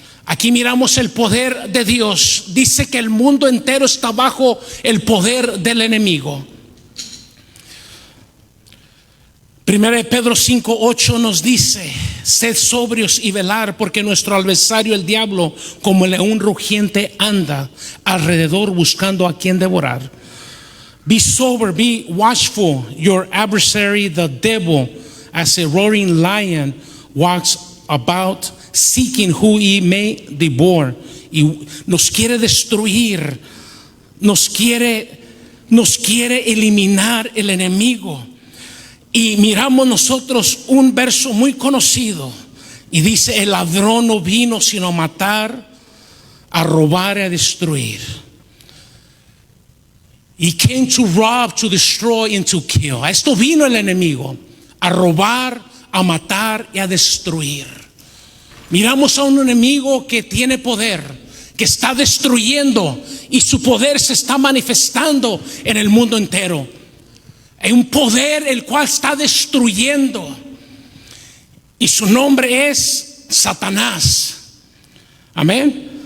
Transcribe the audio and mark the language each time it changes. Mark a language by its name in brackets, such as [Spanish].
[Spanish] Aquí miramos el poder de Dios. Dice que el mundo entero está bajo el poder del enemigo. Primera de Pedro 5:8 nos dice: sed sobrios y velar, porque nuestro adversario el diablo, como el león rugiente, anda alrededor buscando a quien devorar. [English] Be sober, be watchful. Your adversary, the devil, as a roaring lion, walks about seeking who he may devour. [Spanish] Y nos quiere destruir, nos quiere eliminar el enemigo. Y miramos nosotros un verso muy conocido y dice: el ladrón no vino sino a matar, a robar y a destruir. [English] He came to rob, to destroy and to kill. [Spanish] A esto vino el enemigo, a robar, a matar y a destruir. Miramos a un enemigo que tiene poder, que está destruyendo, y su poder se está manifestando en el mundo entero. Hay un poder el cual está destruyendo, y su nombre es Satanás. Amén.